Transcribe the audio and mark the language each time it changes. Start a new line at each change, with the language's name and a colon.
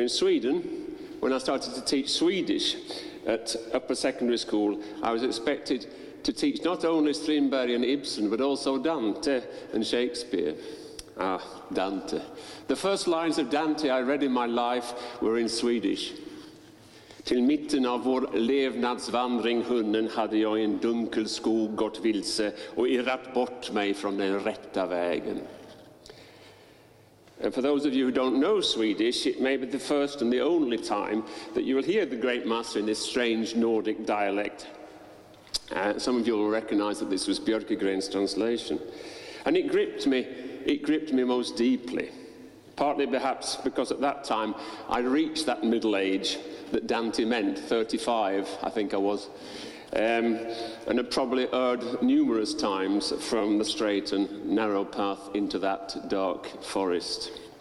English: In Sweden, when I started to teach Swedish at upper secondary school, I was expected to teach not only Strindberg and Ibsen, but also Dante and Shakespeare. Ah, Dante. The first lines of Dante I read in my life were in Swedish.
Swedish: Till mitten av vår levnadsvandring hunnen hade jag i en dunkel skog gått vilse och irrat bort mig från den rätta vägen.
English: And for those of you who don't know Swedish, it may be the first and the only time that you will hear the great master in this strange Nordic dialect. Some of you will recognize that this was Björkegren's translation. And it gripped me most deeply, partly perhaps because at that time I reached that middle age that Dante meant, 35, I think I was, and had probably erred numerous times from the straight and narrow path into that dark forest.